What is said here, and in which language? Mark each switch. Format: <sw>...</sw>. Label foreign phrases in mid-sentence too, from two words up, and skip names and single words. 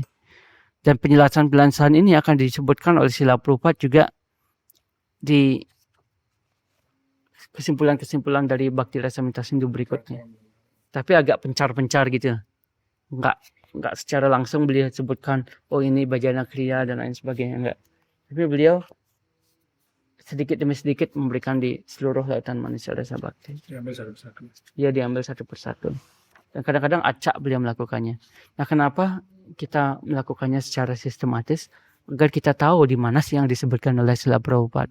<id>Dan penjelasan ini akan disebutkan oleh Srila Prabhupada juga di kesimpulan-kesimpulan dari Bhakti Rasamrita Sindhu berikutnya. Tapi agak pencar-pencar gitu. Enggak secara langsung beliau sebutkan, oh ini bhajana kriya dan lain sebagainya, enggak. Tapi beliau sedikit demi sedikit memberikan di seluruh lautan manusia rasa bakti. Diambil satu-satu. Ya, diambil satu persatu. Dan kadang-kadang acak beliau melakukannya. Nah, kenapa kita melakukannya secara sistematis? Agar kita tahu di mana sih yang disebutkan oleh Srila Prabhupada.</id>